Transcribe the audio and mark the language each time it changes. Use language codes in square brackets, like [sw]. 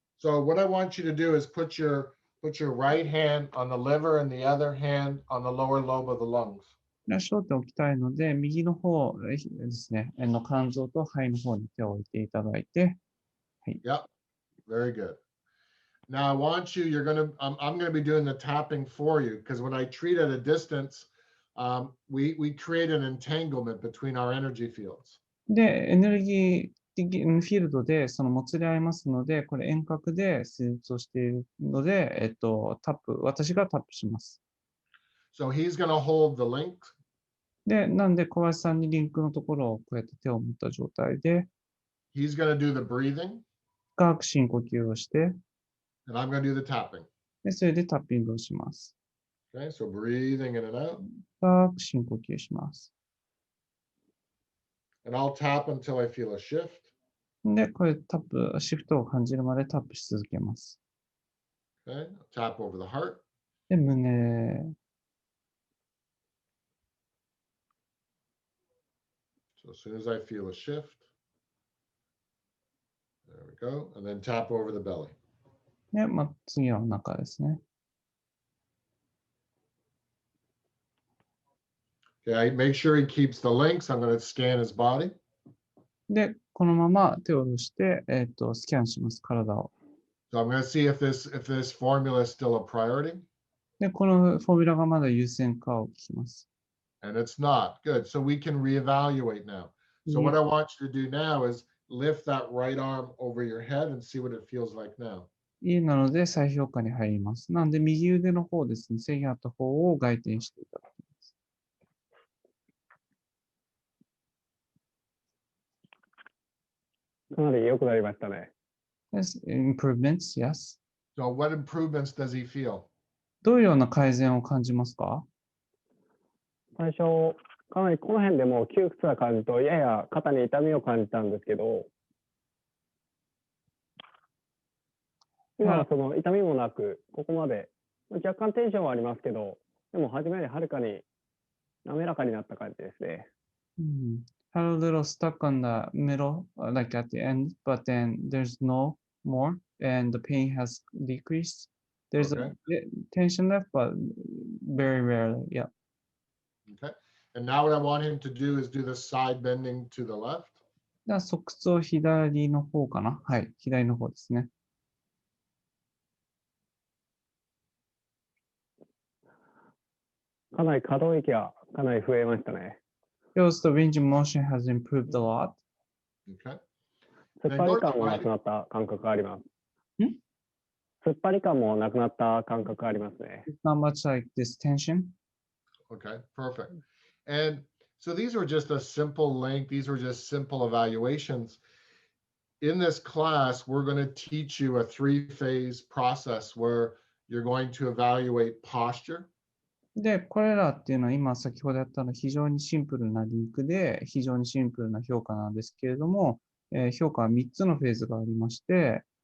[en] So what I want you to do is put your right hand on the liver and the other hand on the lower lobe of the lungs. [ja] 焦点を置きたいので、右の方ですね、の肝臓と肺の方に手を置いていただいて、はい。 [en] Yep, very good. Now I want you, I'm going to be doing the tapping for you because when I treat at a distance, we create an entanglement between our energy fields. [ja] で、エネルギー的フィールドでそのもつれ合いますので、これ遠隔で施術をしているので、私がタップします。 [en] So he's going to hold the link. [ja] で、なんで小林さんにリンクのところをこうやって手を持った状態で、 [en] He's going to do the breathing. [ja] 深く深呼吸をして、 [en] And I'm going to do the tapping. [ja] で、それでタッピングをします。 [en] Okay, so breathing in and out. [ja] 深く深呼吸します。 [en] And I'll tap until I feel a shift. [ja] で、これシフトを感じるまでタップし続けます。 [en] Okay, tap over the heart. [ja] で、胸。 [en] So as soon as I feel a shift, there we go. And then tap over the belly. [ja] で、次はお腹ですね。 [en] Okay, make sure he keeps the links. I'm going to scan his body. [ja] で、このまま手を下ろして、スキャンします、体を。 [en] So I'm going to see if this formula is still a priority. [ja] で、このフォーミュラがまだ優先かを聞きます。 [en] And it's not. Good. So we can reevaluate now. So what I want you to do now is lift that right arm over your head and see what it feels like now. [ja] いいなので再評価に入ります。なので右腕の方ですね、制限あった方を外転していただきます。かなり良くなりましたね。 [en] Yes, improvements, yes. So what improvements does he feel? [ja] どういうような改善を感じますか？最初、かなりこの辺でも窮屈な感じと、やや肩に痛みを感じたんですけど、今はその痛みもなく、ここまで、若干テンションはありますけど、でも初めよりはるかに滑らかになった感じですね。 [en] Had a little stuck on the middle, like at the end, but then there's no more, and the pain has decreased. There's a tension left, but very rarely, yeah. Okay. And now what I want him to do is do the side bending to the left. [ja] 側屈を左の方かな。はい、左の方ですね。かなり可動域がかなり増えましたね。 [en] Feels the range of motion has improved a lot. Okay. [ja] 突っ張り感もなくなった感覚があります。突っ張り感もなくなった感覚がありますね。 [en] It's not much like this tension. Okay, perfect. And so these were just a simple link. These were just simple evaluations. In this class, we're going to teach you a 3-phase process where you're going to evaluate posture. [ja] で、これらっていうのは今先ほどやったの非常にシンプルなリンクで非常にシンプルな評価なんですけれども、評価は3つのフェーズがありまして、